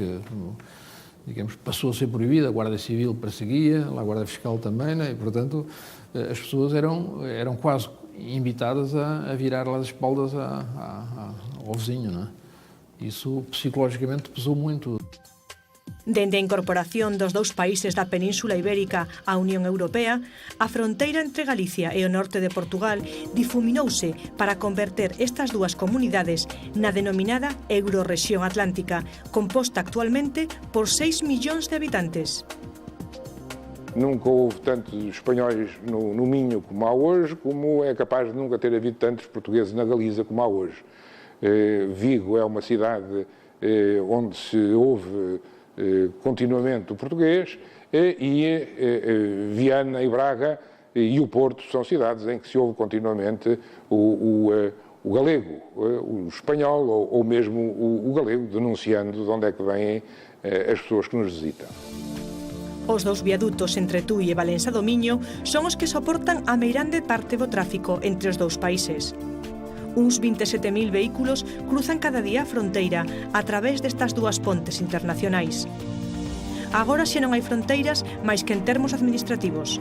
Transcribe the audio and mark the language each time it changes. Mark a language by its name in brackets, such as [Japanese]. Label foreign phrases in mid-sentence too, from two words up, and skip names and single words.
[Portuguese] Que, digamos, passou a ser proibida, a Guarda Civil perseguia, a Guarda Fiscal também, não é? E, portanto, as pessoas eram quase invitadas a virar lá as espaldas ao vizinho, não é? Isso psicologicamente pesou muito. [Galician] Dende a incorporación dos dous países da Península Ibérica á Unión Europea, a fronteira entre Galicia e o norte de Portugal difuminouse para converter estas dúas comunidades na denominada Eurorrexión Atlántica, composta actualmente por 6 millóns de habitantes. [Portuguese] Nunca houve tantos espanhóis no Minho como há hoje, como é capaz de nunca ter havido tantos portugueses na Galiza como há hoje. Vigo é uma cidade onde se ouve continuamente o português e Viana e Braga e o Porto são cidades em que se ouve continuamente o galego, o espanhol ou mesmo o galego, denunciando de onde é que vêm as pessoas que nos visitam. [Galician] Os dous viadutos entre Tui e Valença do Miño son os que soportan a meirande parte do tráfico entre os dous países. Uns 27.000 vehículos cruzan cada día a fronteira a través destas dúas pontes internacionais. Agora xa non hai fronteiras máis que en termos administrativos.